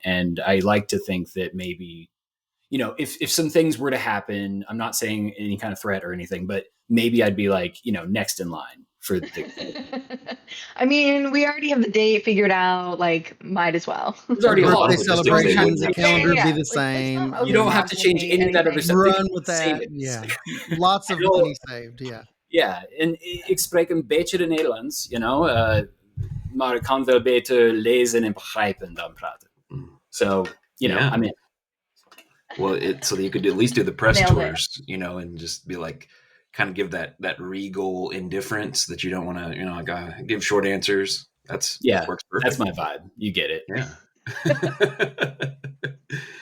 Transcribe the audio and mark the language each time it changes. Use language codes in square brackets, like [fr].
[en] And I like to think that maybe, if some things were to happen, I'm not saying any kind of threat or anything, but maybe I'd be like, next in line for the. I mean, we already have the date figured out. Like, might as well. There's already a birthday celebrations. The calendar would be the same. You don't have to change any of that other stuff. Run with that. Yeah, lots of money saved. Yeah. [nl] Yeah, en ik spreek een beetje de Nederlands, maar ik kan wel beter lezen en begrijpen dan praten. [en] So, I'm in. Well, so you could at least do the press tours, and just be like, kind of give that regal indifference that you don't want to, like, give short answers. That works perfect. That's my vibe. You get it. Yeah.